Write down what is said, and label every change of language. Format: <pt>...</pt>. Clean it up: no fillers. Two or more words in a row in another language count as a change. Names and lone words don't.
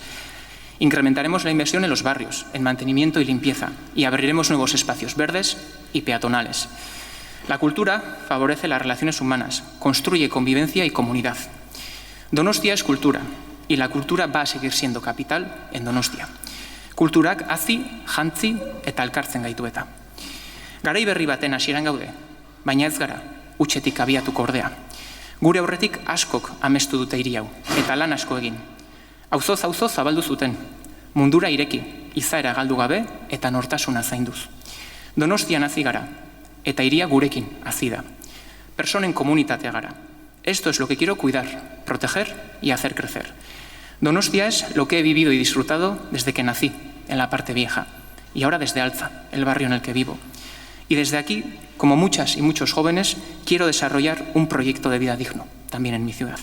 <es>Incrementaremos la inversión en los barrios, en mantenimiento y limpieza, y abriremos nuevos espacios verdes y peatonales. La cultura favorece las relaciones humanas, construye convivencia y comunidad. Donostia es cultura, y la cultura va a seguir siendo capital en Donostia.</es> <eu>Kulturak hazi, jantzi eta elkartzen gaitu eta. Garai berri baten hasieran gaude, baina ez gara utxetik abiatuko ordea. Gure aurretik askok amestu dute hiri hau, eta lan asko egin. Auzoz zabaldu zuten, mundura ireki, izaera galdu gabe eta nortasuna zainduz. Donostian hazi gara, eta hiria gurekin hazi da. Personen komunitatea gara.</eu> <es>Esto es lo que quiero cuidar, proteger y hacer crecer. Donostia es lo que he vivido y disfrutado desde que nací, en la parte vieja y ahora desde Alza, el barrio en el que vivo. Y desde aquí, como muchas y muchos jóvenes, quiero desarrollar un proyecto de vida digno, también en mi ciudad.</es>